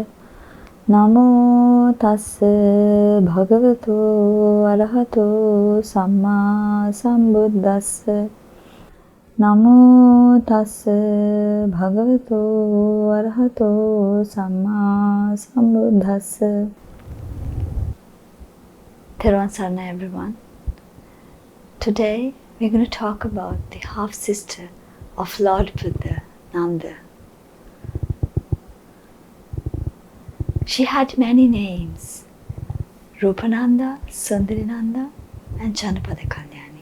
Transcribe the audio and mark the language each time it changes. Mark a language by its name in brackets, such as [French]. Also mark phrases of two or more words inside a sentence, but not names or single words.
[Pali] Namo tassa bhagavato arahato samma sambuddhassa. Namo tassa bhagavato arahato samma sambuddhassa. [Sinhala] Therwan Sarna, [English] everyone. Today we're going to talk about the half-sister of Lord Buddha, Nanda. She had many names: Rupananda, Sundarinanda, and Janapada Kalyani.